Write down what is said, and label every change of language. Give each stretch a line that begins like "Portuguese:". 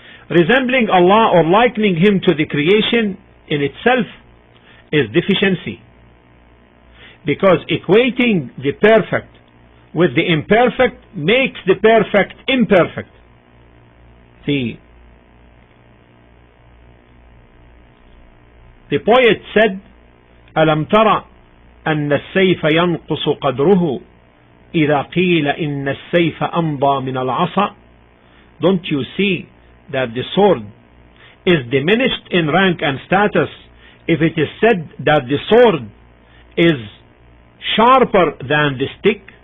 English: Resembling Allah or likening Him to the creation in itself is deficiency, because equating the perfect with the imperfect makes the perfect imperfect. The poet said,
Arabic: ألم ترى أن السيف ينقص قدره إذا قيل إن السيف أمضى من العصا.
English: Don't you see that the sword is diminished in rank and status if it is said that the sword is sharper than the stick?